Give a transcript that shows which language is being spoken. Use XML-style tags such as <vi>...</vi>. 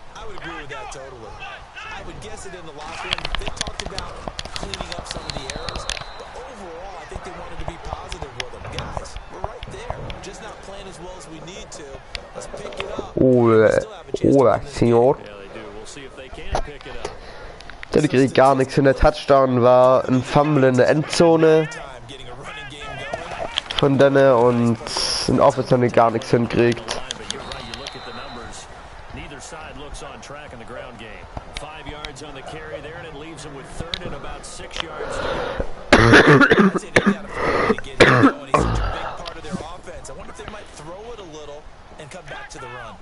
<en>I would agree with that totally. I would guess it in the locker room. They talked about cleaning up some of the errors, but overall, I think they wanted to be positive with them. Guys, we're right there. Just not playing as well as we need to. Let's pick it up.</en> <es>Hola, Senor.</es> <en>Yeah, they do. We'll see if they can pick it up.</en> <de>Der kriegt gar nichts hin. Der Touchdown war ein Fumble in der Endzone von denen und in Offense haben die gar nichts hinkriegt.</de> <en>But you're right, you look at the numbers. Neither side looks on track in the ground game. 5 yards on the carry there, and it leaves them with third and about 6 yards to go. I'd say they got to throw it to get him going. He's such a big part of their offense. I wonder if they might throw it a little and come back to the run.</en>